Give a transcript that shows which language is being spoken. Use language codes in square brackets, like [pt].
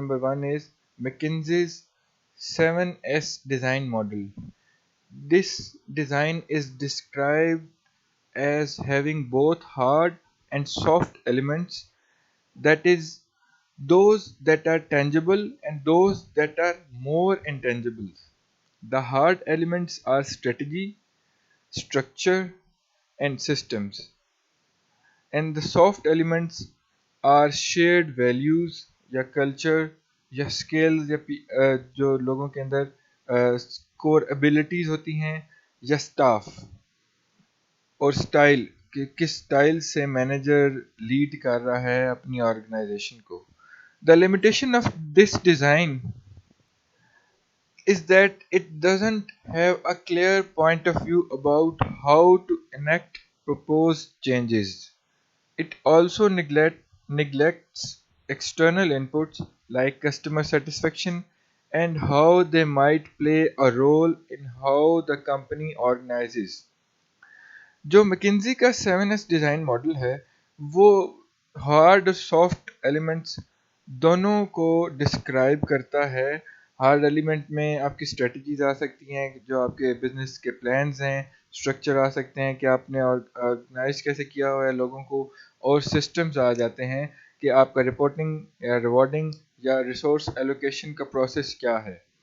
[en] Number one is McKinsey's 7S design model. This design is described as having both hard and soft elements, that is, those that are tangible and those that are more intangible. The hard elements are strategy, structure, and systems, and the soft elements are shared values [ur] یا culture یا skills یا جو لوگوں کے اندر کور abilities ہوتی ہیں یا staff اور اسٹائل کہ کس اسٹائل سے مینیجر لیڈ کر رہا ہے اپنی آرگنائزیشن کو. [en] The limitation of this design is that it doesn't have a clear point of view about how to enact proposed changes. It also neglects external inputs like customer satisfaction and how they might play a role in how the company organizes. [ur] جو مکنزی کا 7S design model ہے وہ hard اور soft elements دونوں کو describe کرتا ہے. Hard element میں آپ کی اسٹریٹجیز آ سکتی ہیں جو آپ کے بزنس کے پلانز ہیں، اسٹرکچر آ سکتے ہیں کہ آپ نے آرگنائز کیسے کیا ہوا ہے لوگوں کو، اور سسٹمز آ جاتے ہیں کہ آپ کا رپورٹنگ یا ریوارڈنگ یا ریسورس ایلوکیشن کا پروسیس کیا ہے.